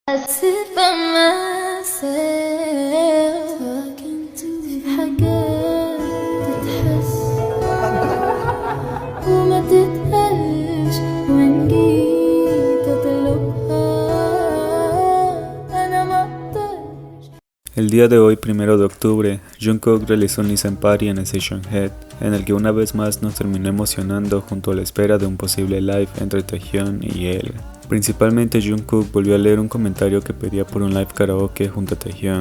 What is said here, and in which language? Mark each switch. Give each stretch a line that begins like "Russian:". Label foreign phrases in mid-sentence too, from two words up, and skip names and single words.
English: sit by myself
Arabic: في حاجات تتحس وما تتقالش وإن جيت أطلبها أنا مقدرش.
Spanish: El día de hoy, 1 de octubre, Jungkook realizó un Listen Party en Station Head, en el que una vez más nos terminó emocionando junto a la espera de un posible live entre Taehyun y él. Principalmente Jungkook volvió a leer un comentario que pedía por un live karaoke junto a Taehyun.